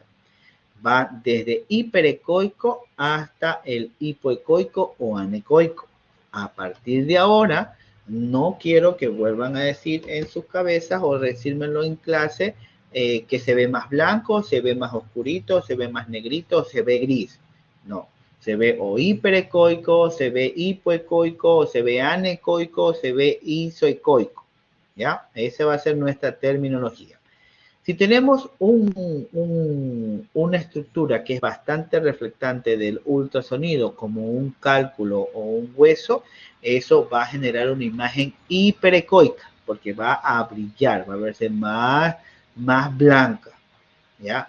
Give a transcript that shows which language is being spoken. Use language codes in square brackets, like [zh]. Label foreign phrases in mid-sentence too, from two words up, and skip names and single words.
[es] Va desde hiperecoico hasta el hipoecoico o anecoico. A partir de ahora, no quiero que vuelvan a decir en sus cabezas o decírmelo en clase que se ve más blanco, se ve más oscurito, se ve más negrito, se ve gris. No, se ve o hiperecoico, se ve hipoecoico, se ve anecoico, se ve isoecoico. ¿Ya? Esa va a ser nuestra terminología. Si tenemos una estructura que es bastante reflectante del ultrasonido, como un cálculo o un hueso, eso va a generar una imagen hiperecoica, porque va a brillar, va a verse más blanca, ¿ya?